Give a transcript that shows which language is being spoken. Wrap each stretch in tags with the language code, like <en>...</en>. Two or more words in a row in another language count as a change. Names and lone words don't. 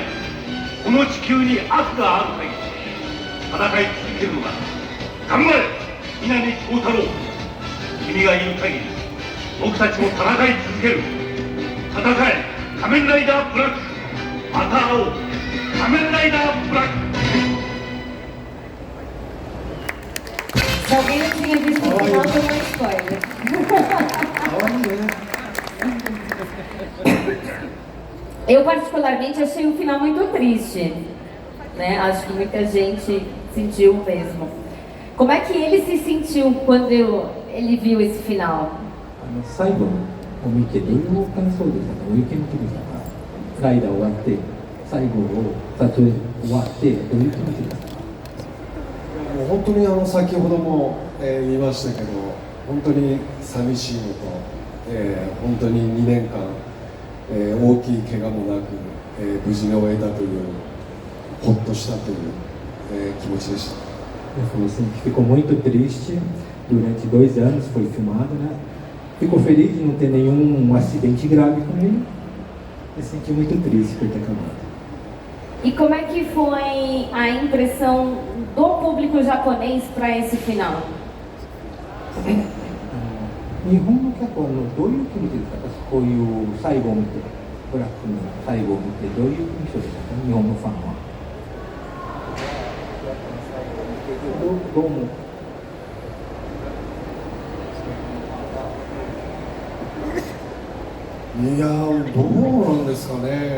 <ja>この地球に悪がある限り戦い続けるのだ。頑張れ南光太郎。君がいる限り僕たちも戦い続ける。戦え仮面ライダーブラック。また会おう仮面ライダーブラック。</ja> <pt>Se alguém não tinha visto o final, foi um spoiler.</pt> <ja>かわいいね。</ja> <pt>Eu particularmente achei o final muito triste, né? Acho que muita gente sentiu mesmo. Como é que ele se sentiu quando ele viu esse final?</pt> <ja>最後を見てどういう感想でしたか、どういう気持ちでしたか。ライダー終わって最後を撮影終わってどういう気持ちでしたか。もう本当に先ほども、言いましたけど、本当に寂しいのと、本当に2年間、大きい怪我もなく、無事に終えたというほっとしたという、気持ちでした。</ja> <pt>Ele falou assim que ficou muito triste durante 2 anos, foi filmado, né? Ficou feliz de não ter nenhum acidente grave com ele e se sentiu muito triste por ter acabado. E como é que foi a impressão do público japonês para esse final?</pt> <ja>日本の客はどういう気持ちですか。こういう最後を見て、ブラックの最後を見てどういう印象でしたか、日本のファンは。どう思う。いやー、どうなんですかね。</ja>